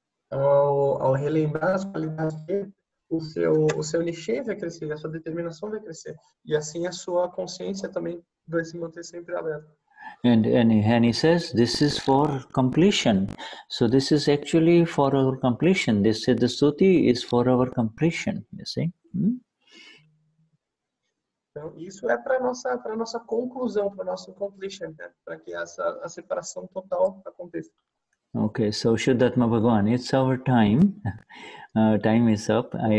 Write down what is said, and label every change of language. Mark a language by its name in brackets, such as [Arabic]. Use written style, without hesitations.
[Portuguese] ao relembrar as qualidades dele, o seu nichê vai crescer, a sua determinação vai crescer. E assim a sua consciência também vai se manter sempre alerta. [English] And he says this is for completion. So this is actually for our completion. This Siddha Stuti is for our completion, you see. [Portuguese] Então, isso é para nossa conclusão, para nosso completion, né? Para que a separação total aconteça. [English] Okay, so Shuddhatma Bhagwan, it's our time. Time is up.